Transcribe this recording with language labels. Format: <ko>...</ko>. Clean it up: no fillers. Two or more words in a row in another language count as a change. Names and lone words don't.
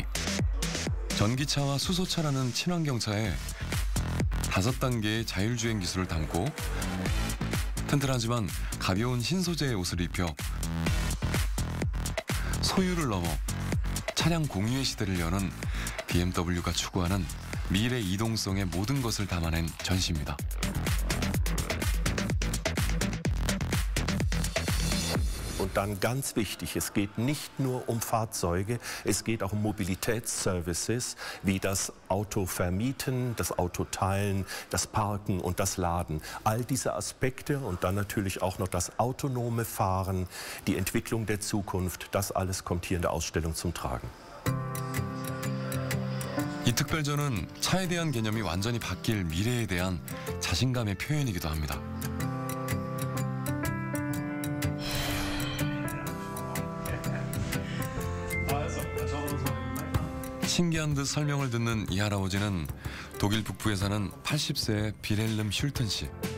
<ko>전기차와 수소차라는 친환경차에 5단계의 자율주행 기술을 담고 튼튼하지만 가벼운 흰소재의 옷을 입혀 소유를 넘어 차량 공유의 시대를 여는 BMW가 추구하는 미래 이동성의 모든 것을 담아낸 전시입니다.</ko> <de>Und dann ganz wichtig, es geht nicht nur um Fahrzeuge, es geht auch um Mobilitätsservices wie das Auto vermieten, das Auto teilen, das Parken und das Laden. All diese Aspekte und dann natürlich auch noch das autonome Fahren, die Entwicklung der Zukunft, das alles kommt hier in der Ausstellung zum Tragen.</de> <ko>이 특별전은 차에 대한 개념이 완전히 바뀔 미래에 대한 자신감의 표현이기도 합니다. 신기한 듯 설명을 듣는 이 할아버지는 독일 북부에 사는 80세의 빌헬름 슐튼 씨.</ko>